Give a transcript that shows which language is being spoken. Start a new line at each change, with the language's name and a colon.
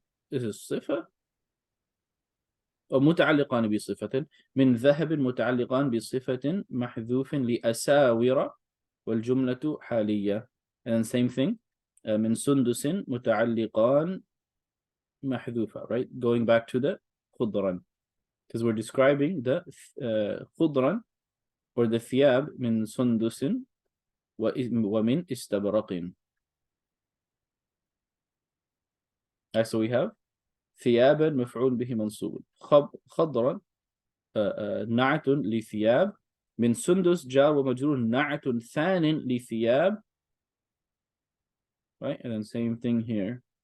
English: This is
Arabic: صفة أو متعلقان بصفة من ذهب متعلقان بصفة محذوف لأساور والجملة حالية.
English: And same thing
Arabic: من سندس متعلقان محذوفة, right?
English: Going back to the خضرا, because we're describing the خضرا or the
Arabic: ثياب من سندس ومن استبرق.
English: So we have
Arabic: ثيابا مفعول به منصوب, خضرا نعت لثياب, من سندس جار ومجرور نعت ثان لثياب, right?
English: And then same thing here.